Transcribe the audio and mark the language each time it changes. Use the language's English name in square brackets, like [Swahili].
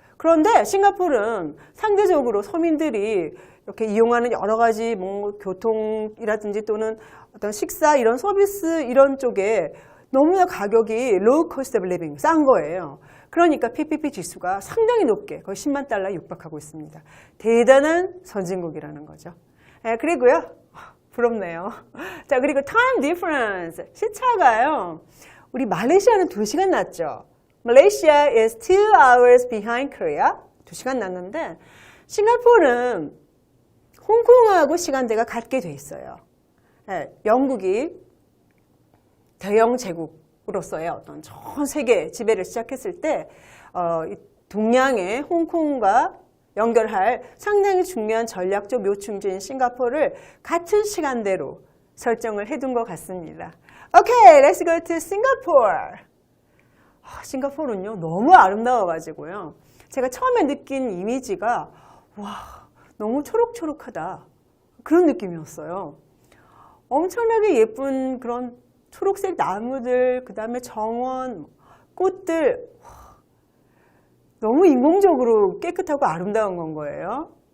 [Korean] 그런데 싱가포르는 상대적으로 서민들이 이렇게 이용하는 여러 가지 뭐 교통이라든지 또는 어떤 식사 이런 서비스 이런 쪽에 너무나 가격이 [English] low cost of living [Korean] 싼 거예요. 그러니까 PPP 지수가 상당히 높게 거의 10만 달러에 육박하고 있습니다. 대단한 선진국이라는 거죠. 네, 그리고요. 부럽네요. 자, 그리고 [English] time difference. [Korean] 시차가요. 우리 말레이시아는 2시간 낮죠. [English] Malaysia is 2 hours behind Korea. [Korean] 2시간 낮는데 싱가포르는 홍콩하고 시간대가 같게 돼 있어요. 네, 영국이 대영 제국으로서의 어떤 전 세계 지배를 시작했을 때 동양의 홍콩과 연결할 상당히 중요한 전략적 요충지인 싱가포르를 같은 시간대로 설정을 해둔 것 같습니다. [English] Okay, let's go to Singapore. [Korean] 싱가포르는요 너무 아름다워가지고요. 제가 처음에 느낀 이미지가 와 너무 초록초록하다 그런 느낌이었어요. 엄청나게 예쁜 그런 초록색 나무들, 그 다음에 정원, 꽃들 너무 인공적으로 깨끗하고 아름다운 건 거예요.